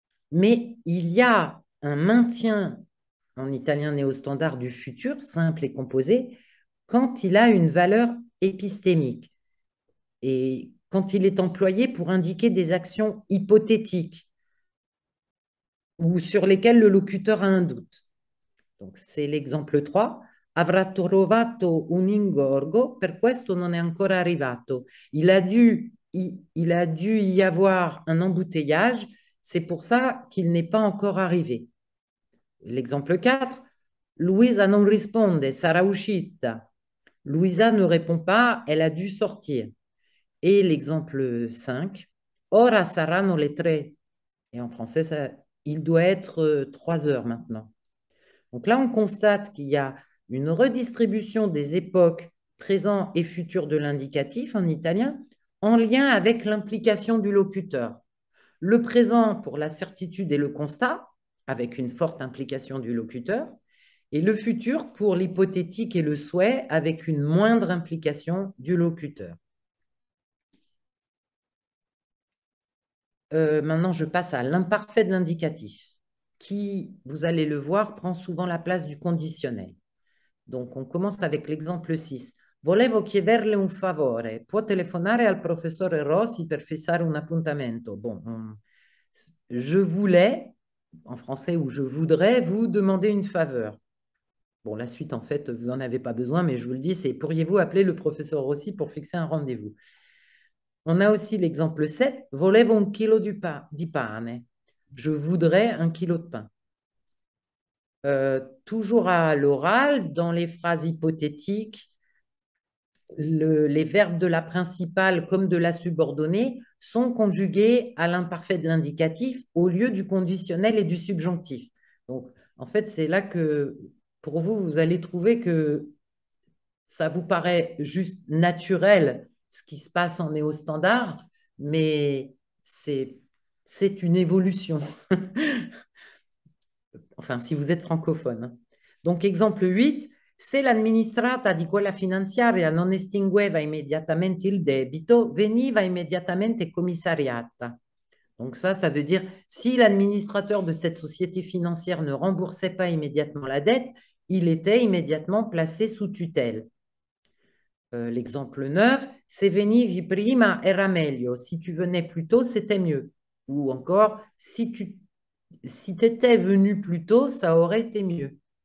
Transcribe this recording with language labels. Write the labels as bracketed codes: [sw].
[fr] Mais il y a un maintien en italien néo-standard du futur, simple et composé, quand il a une valeur épistémique et quand il est employé pour indiquer des actions hypothétiques ou sur lesquelles le locuteur a un doute. Donc, c'est l'exemple 3. [it] Avrà trovato un ingorgo, per questo non è ancora arrivato. [fr] Il a dû y avoir un embouteillage, c'est pour ça qu'il n'est pas encore arrivé. L'exemple 4. [it] Luisa non risponde, sarà uscita. [fr] Luisa ne répond pas, elle a dû sortir. Et l'exemple 5. [it] Ora saranno le tre. [fr] Et en français, il doit être 3 heures maintenant. Donc là, on constate qu'il y a une redistribution des époques présent et futur de l'indicatif en italien en lien avec l'implication du locuteur. Le présent pour la certitude et le constat, avec une forte implication du locuteur, et le futur pour l'hypothétique et le souhait, avec une moindre implication du locuteur. Maintenant, je passe à l'imparfait de l'indicatif, qui, vous allez le voir, prend souvent la place du conditionnel. Donc, on commence avec l'exemple 6. [it] Volevo chiederle un favore. Può telefonare al professore Rossi per fissare un appuntamento. [fr] Bon, je voulais, en français, ou je voudrais vous demander une faveur. Bon, la suite, en fait, vous n'en avez pas besoin, mais je vous le dis, c'est pourriez-vous appeler le professeur Rossi pour fixer un rendez-vous. On a aussi l'exemple 7. [it] Volevo un chilo di pane. [fr] Je voudrais un kilo de pain. Toujours à l'oral, dans les phrases hypothétiques, les verbes de la principale comme de la subordonnée sont conjugués à l'imparfait de l'indicatif au lieu du conditionnel et du subjonctif. Donc, en fait, c'est là que, pour vous, vous allez trouver que ça vous paraît juste naturel ce qui se passe en néo-standard, mais c'est une évolution. Enfin, si vous êtes francophone. Donc, exemple 8, [it] se l'amministrata di quella finanziaria non estingueva immediatamente il debito, veniva immediatamente commissariata. [fr] Donc ça veut dire si l'administrateur de cette société financière ne remboursait pas immédiatement la dette, il était immédiatement placé sous tutelle. L'exemple 9, [it] se venivi prima era meglio. [fr] Si tu venais plus tôt, c'était mieux. Ou encore, si tu étais venu plus tôt, ça aurait été mieux.